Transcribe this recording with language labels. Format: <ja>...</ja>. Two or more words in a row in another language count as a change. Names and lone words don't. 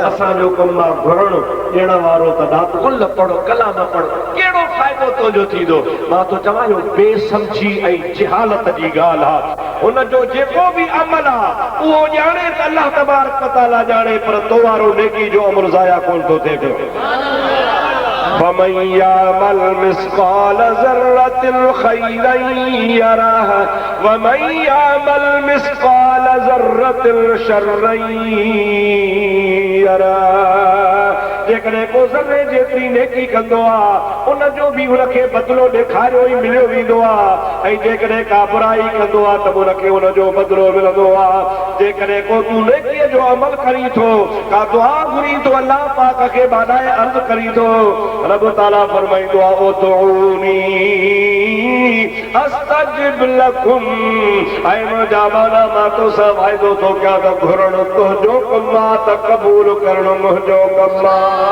<sd>असांजो कमु आहे घुरणु ॾियण वारो त ॾात कुल पढ़ो, कलाम पढ़ो, कहिड़ो फ़ाइदो तुंहिंजो थींदो। मां तो चवां इहो बेसमझी ऐं जिहालत जी ॻाल्हि आहे। हुनजो जेको बि अमल आहे उहो ॼाणे त अलाह</sd> <ar>تبارك و تعالى</ar> <sd>ॼाणे, पर तो वारो नेकी जो अमल ज़ाया कोन थो थिए पियो।</sd> <ar>فمن يعمل مثقال ذرة خيرا يره ومن يعمل مثقال ذرة شرا يره।</ar> <sd>जेकॾहिं को ज़र्रे जेतिरी नेकी कंदो आहे उन जो बि हुनखे बदिलो ॾेखारियो ई मिलियो वेंदो आहे, ऐं जेकॾहिं का बुराई कंदो आहे त हुनखे हुनजो बदिलो मिलंदो आहे। जेकॾहिं को तूं नेकीअ जो अमल करी थो, का दुआ घुरी थो, अलाह पाक खे बाॾाए अर्ज़ करी थो, रब ताला फरमाईंदो आहे</sd> <ar>ادعوني أستجب لكم,</ar> <sd>ऐं मुंहिंजा माना मां तोसां वाइदो थो कयां त घुरणु तुंहिंजो कमु आहे त क़बूल करणु मुंहिंजो कमु आहे।</sd>